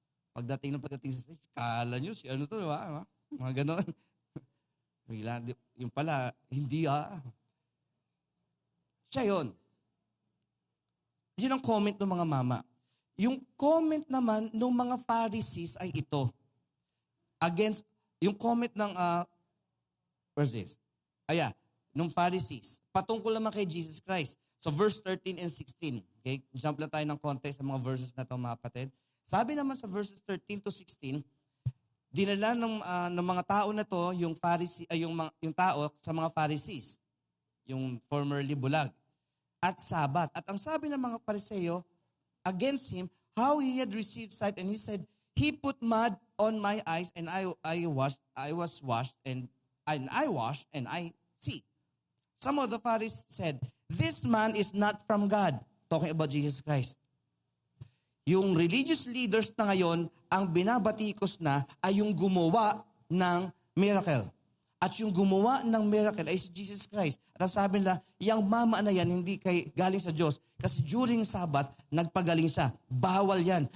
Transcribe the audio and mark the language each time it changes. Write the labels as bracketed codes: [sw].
[tl] Pagdating sa stage, kala nyo si ano to, diba? Mga ganon. Yung pala, hindi Siya yun. Yun ang comment ng mga mama. Yung comment naman ng mga Pharisees ay ito. Against, yung comment ng, where's this? Nung Pharisees, patungkol naman kay Jesus Christ. [en] So verse 13 and 16. Okay? [tl] Jump lang tayo ng konti sa mga verses na ito, mga kapatid. Sabi naman sa verses 13 to 16, dinala ng mga tao na to yung tao sa mga Pharisees, yung formerly bulag, at Sabat. At ang sabi ng mga Pariseo [en] against him, how he had received sight, and he said, he put mud on my eyes, and I washed, and I see. Some of the Pharisees said, this man is not from God. Talking about Jesus Christ. [tl] Yung religious leaders na ngayon, ang binabatikos na ay yung gumawa ng miracle. At yung gumawa ng miracle ay si Jesus Christ. At ang sabi nila, yung mama na yan, hindi galing sa Diyos. Kasi during Sabbath, nagpagaling siya. Bawal yan.